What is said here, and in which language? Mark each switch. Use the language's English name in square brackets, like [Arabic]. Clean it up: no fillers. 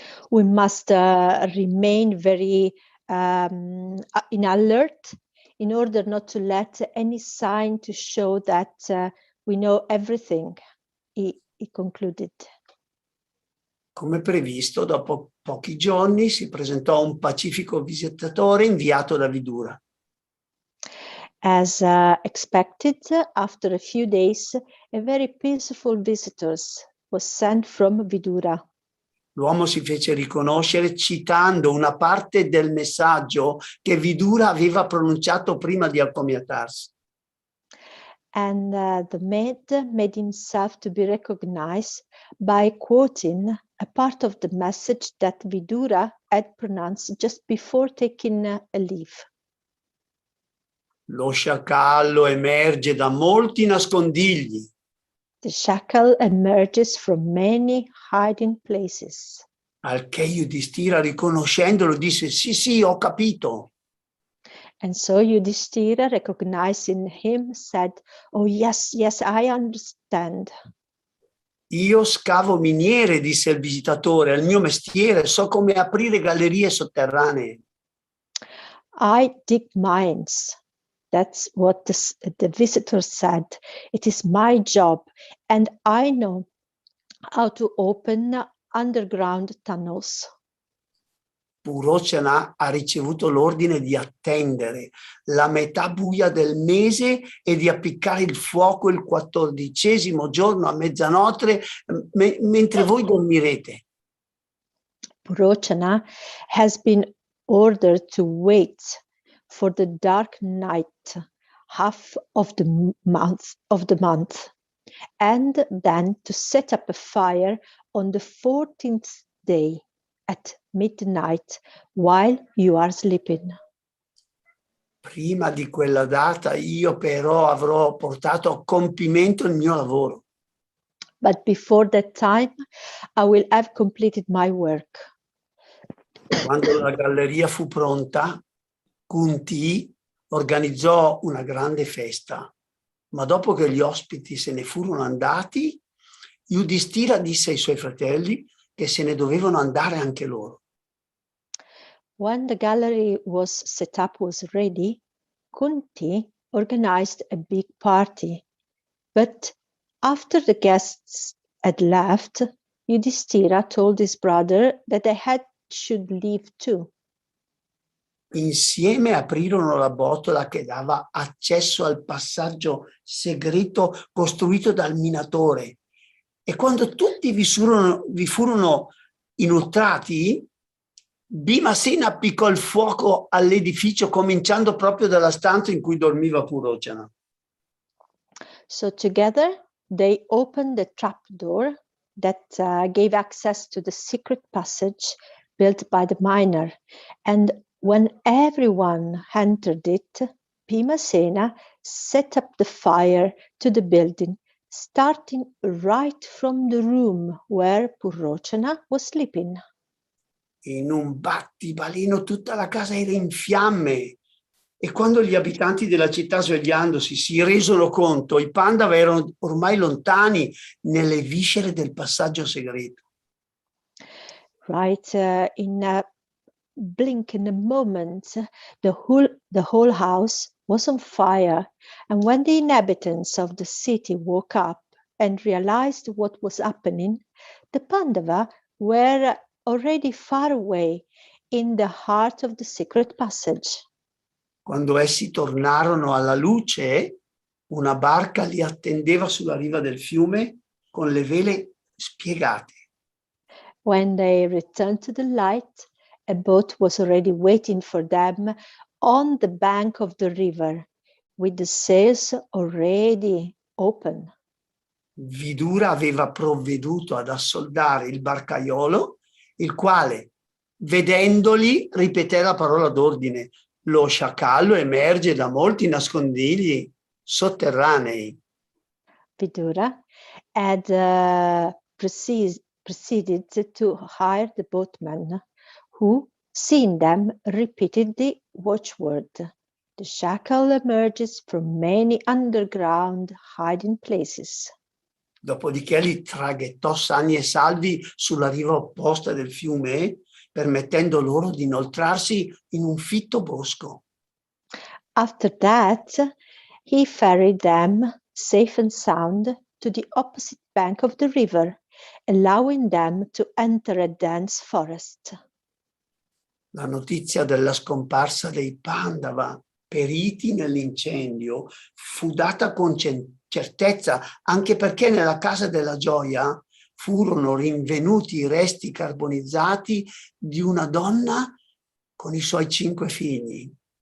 [English] We must remain very in alert in order not to let any sign to show that we know everything, he concluded. [Italian] Come previsto, dopo pochi giorni si presentò un pacifico visitatore inviato da Vidura. [English] As expected, after a few days, a very peaceful visitor was sent from Vidura. [Italian] L'uomo si fece riconoscere citando una parte del messaggio che Vidura aveva pronunciato prima di accomiatarsi. [English] And the maid made himself to be recognized by quoting a part of the message that Vidura had pronounced just before taking a leave. [Italian] Lo sciacallo emerge da molti nascondigli. [English] The shackle emerges from many hiding places. [Italian] Al che Yudhishthira, riconoscendolo, disse: sì, ho capito. [English] And so Yudhishthira, recognizing him, said, oh yes, I understand. [Italian] Io scavo miniere, disse il visitatore, è il mio mestiere, so come aprire gallerie sotterranee. [English] I dig mines. That's what the visitor said. It is my job, and I know how to open underground tunnels. [Italian] Purochana ha ricevuto l'ordine di attendere la metà buia del mese e di appiccare il fuoco il 14° giorno a mezzanotte mentre voi dormirete. [English] Purochana has been ordered to wait for the dark night, half of the month, and then to set up a fire on the 14th day at midnight while you are sleeping. [Italian] Prima di quella data io però avrò portato a compimento il mio lavoro. [English] But before that time, I will have completed my work. [Italian] Quando la galleria fu pronta, Kunti organizzò una grande festa, ma dopo che gli ospiti se ne furono andati, Yudhishthira disse ai suoi fratelli che se ne dovevano andare anche loro. [English] When the gallery was ready, Kunti organized a big party. But after the guests had left, Yudhishthira told his brother that should leave too. [Italian] Insieme aprirono la botola che dava accesso al passaggio segreto costruito dal minatore. E quando tutti vi furono inoltrati, Bhimasena appiccò il fuoco all'edificio, cominciando proprio dalla stanza in cui dormiva Purocana. [English] So together they opened the trapdoor that gave access to the secret passage built by the miner. And when everyone entered it, Bhimasena set up the fire to the building, starting right from the room where Purocana was sleeping. [Italian] In un battibaleno tutta la casa era in fiamme e quando gli abitanti della città, svegliandosi, si resero conto, i Pandava erano ormai lontani nelle viscere del passaggio segreto. [English] Right, in a blink, in a moment, the whole house was on fire, and when the inhabitants of the city woke up and realized what was happening, the Pandava were already far away in the heart of the secret passage. [Italian] Quando essi tornarono alla luce, una barca li attendeva sulla riva del fiume con le vele spiegate. [English] When they returned to the light, a boat was already waiting for them on the bank of the river, with the sails already open. [Italian] Vidura aveva provveduto ad assoldare il barcaiolo, il quale, vedendoli, ripeté la parola d'ordine: lo sciacallo emerge da molti nascondigli sotterranei. [English] Vidura had proceeded to hire the boatman, who, seeing them, repeated the watchword. The shackle emerges from many underground hiding places. [Italian] Dopodiché li traghettò sani e salvi sulla riva opposta del fiume, permettendo loro di inoltrarsi in un fitto bosco. [English] After that, he ferried them safe and sound to the opposite bank of the river, allowing them to enter a dense forest. [Italian] La notizia della scomparsa dei Pandava periti nell'incendio fu data con certezza, anche perché nella casa della gioia furono rinvenuti i resti carbonizzati di una donna con i suoi 5 figli.